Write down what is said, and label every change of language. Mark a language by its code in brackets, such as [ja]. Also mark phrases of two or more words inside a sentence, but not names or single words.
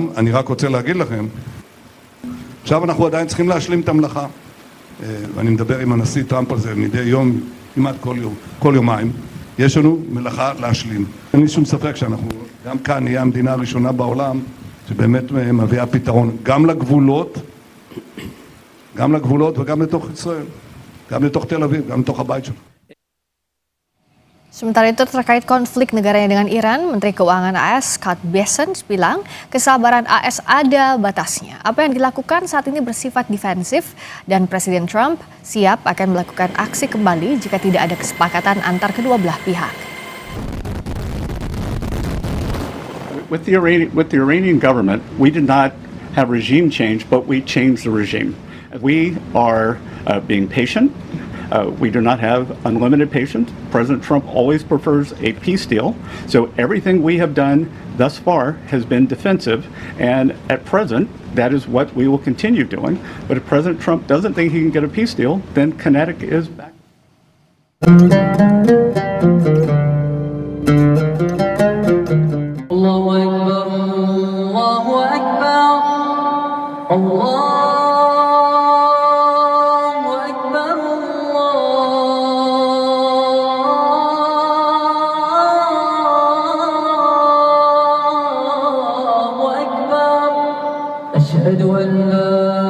[he] אני רק רוצה להגיד לכם, עכשיו אנחנו עדיין צריכים להשלים את המלאכה, ואני מדבר עם הנשיא טראמפ על זה מדי יום, כמעט כל יומיים, יש לנו מלאכה להשלים. אין לי שום ספק שאנחנו גם כאן נהיה המדינה הראשונה בעולם שבאמת מביאה פתרון גם לגבולות וגם לתוך ישראל, גם לתוך תל אביב, גם לתוך הבית שלנו. [id] Sementara itu terkait konflik negaranya dengan Iran, Menteri Keuangan AS Scott Bessent bilang kesabaran AS ada batasnya. Apa yang dilakukan saat ini bersifat defensif dan Presiden Trump siap akan melakukan aksi kembali jika tidak ada kesepakatan antar kedua belah pihak. [en] With the Iranian government, we did not have regime change, but we changed the regime. We are being patient. We do not have unlimited patience. President Trump always prefers a peace deal. So everything we have done thus far has been defensive. And at present, that is what we will continue doing. But if President Trump doesn't think he can get a peace deal, then kinetic is back. [ar] الله أكبر، الله أكبر، الله. أشهد أن لا